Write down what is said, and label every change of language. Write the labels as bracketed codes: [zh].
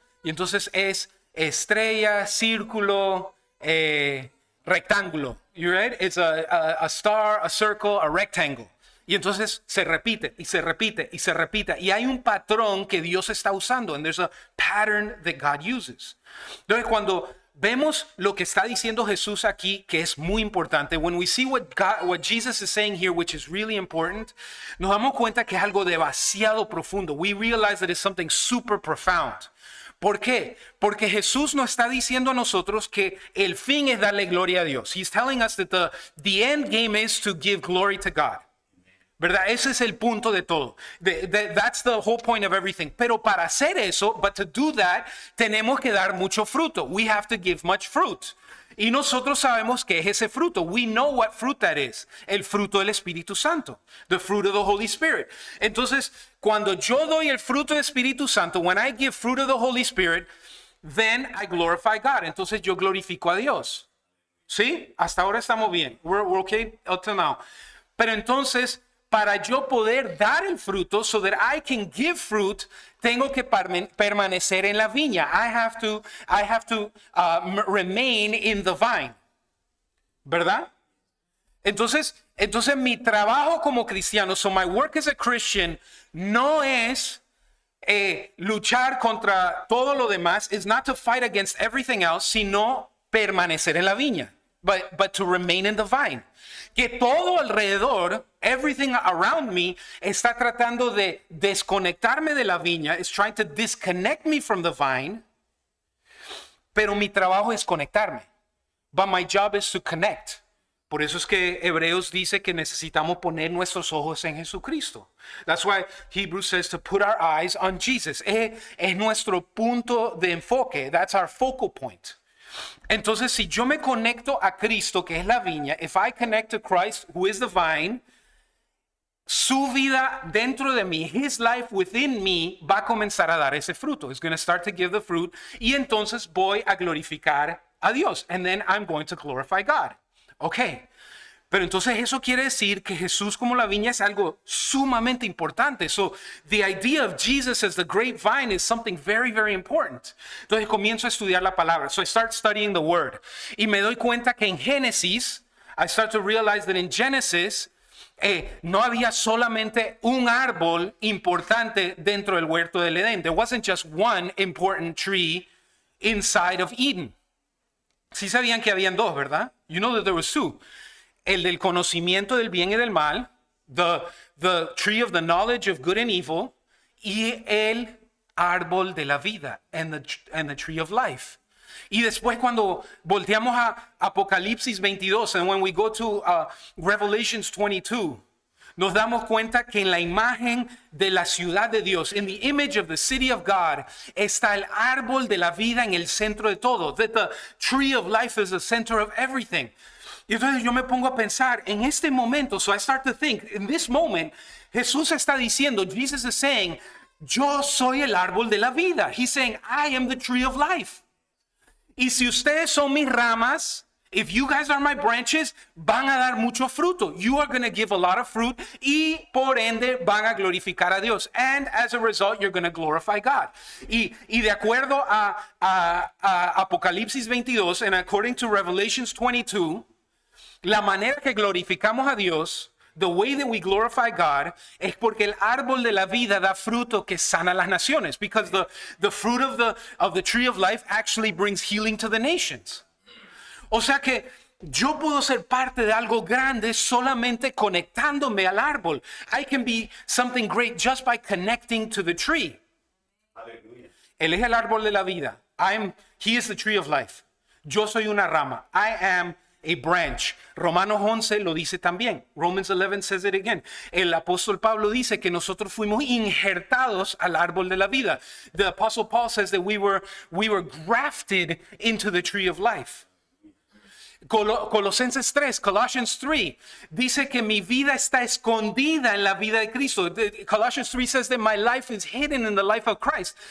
[es] Y entonces es estrella, círculo, rectángulo. [en] You right? It's a star, a circle, a rectangle. [es] Y entonces se repite y se repite y se repite. Y hay un patrón que Dios está usando. [en] And there's a pattern that God uses. [es] Entonces cuando vemos lo que está diciendo Jesús aquí, que es muy importante, [en] when we see what Jesus is saying here, which is really important, [es] nos damos cuenta que es algo demasiado profundo. [en] We realize that it's something super profound. [es] ¿Por qué? Porque Jesús nos está diciendo a nosotros que el fin es darle gloria a Dios. [en] He's telling us that the end game is to give glory to God. [es] ¿verdad? Ese es el punto de todo. [en] That's the whole point of everything. [es] Pero para hacer eso, [en] but to do that, [es] tenemos que dar mucho fruto. [en] We have to give much fruit. [es] Y nosotros sabemos qué es ese fruto. [en] We know what fruit that is. [es] El fruto del Espíritu Santo. [en] The fruit of the Holy Spirit. [es] Entonces, cuando yo doy el fruto del Espíritu Santo, [en] when I give fruit of the Holy Spirit, then I glorify God. [es] Entonces yo glorifico a Dios. ¿Sí? Hasta ahora estamos bien. [en] We're okay up to now. [es] Pero entonces, para yo poder dar el fruto, [en] so that I can give fruit, [es] tengo que permanecer en la viña. [en] I have to remain in the vine. [es] ¿Verdad? Entonces mi trabajo como cristiano, [en] so my work as a Christian, [es] no es luchar contra todo lo demás, [en] is not to fight against everything else, [es] sino permanecer en la viña. [en] But to remain in the vine. [es] Que todo alrededor, [en] everything around me, [es] está tratando de desconectarme de la viña, [en] is trying to disconnect me from the vine, [es] pero mi trabajo es conectarme. [en] But my job is to connect. [es] Por eso es que Hebreos dice que necesitamos poner nuestros ojos en Jesucristo. [en] That's why Hebrews says to put our eyes on Jesus. [es] Es nuestro punto de enfoque. [en] That's our focal point. [es] Entonces, si yo me conecto a Cristo, que es la viña, [en] if I connect to Christ, who is the vine, [es] su vida dentro de mí, [en] his life within me, [es] va a comenzar a dar ese fruto. [en] It's going to start to give the fruit. [es] Y entonces voy a glorificar a Dios. [en] And then I'm going to glorify God. Ok. [es] Pero entonces eso quiere decir que Jesús como la viña es algo sumamente importante. [en] So the idea of Jesus as the grapevine is something very, very important. [es] Entonces comienzo a estudiar la palabra. [en] So I start studying the word. [es] Y me doy cuenta que en Génesis, [en] I start to realize that in Genesis, [es] no había solamente un árbol importante dentro del huerto del Edén. [en] There wasn't just one important tree inside of Eden. [es] Sí sabían que habían dos, ¿verdad? [en] You know that there was two. [es] El del conocimiento del bien y del mal, [en] the tree of the knowledge of good and evil, [es] y el árbol de la vida, [en] and the tree of life. [es] Y después cuando volteamos a Apocalipsis 22, [en] and when we go to Revelations 22, [es] nos damos cuenta que en la imagen de la ciudad de Dios, [en] in the image of the city of God, [es] está el árbol de la vida en el centro de todo. [en] That the tree of life is the center of everything. [es] Y entonces yo me pongo a pensar en este momento, [en] so I start to think, in this moment, [es] Jesús está diciendo, [en] Jesus is saying, [es] yo soy el árbol de la vida. [en] He's saying, I am the tree of life. [es] Y si ustedes son mis ramas, [en] if you guys are my branches, [es] van a dar mucho fruto. [en] You are going to give a lot of fruit [es] y por ende van a glorificar a Dios. [en] And as a result, you're going to glorify God. [es] Y de acuerdo a Apocalipsis 22 [en] and according to Revelations 22, [es] la manera que glorificamos a Dios, [en] the way that we glorify God, [es] es porque el árbol de la vida da fruto que sana las naciones. [en] Because the fruit of the tree of life actually brings healing to the nations. [es] O sea que yo puedo ser parte de algo grande solamente conectándome al árbol. [en] I can be something great just by connecting to the tree. [es] Aleluya. Él es el árbol de la vida. [en] He is the tree of life. [es] Yo soy una rama. [en] I am a branch. [es] Romanos 11 lo dice también. [en] Romans 11 says it again. [es] El apóstol Pablo dice que nosotros fuimos injertados al árbol de la vida. [en] The apostle Paul says that we were grafted into the tree of life. [es] Colosenses 3, [en] Colossians 3, [es] dice que mi vida está escondida en la vida de Cristo. [en] Colossians 3 says that my life is hidden in the life of Christ.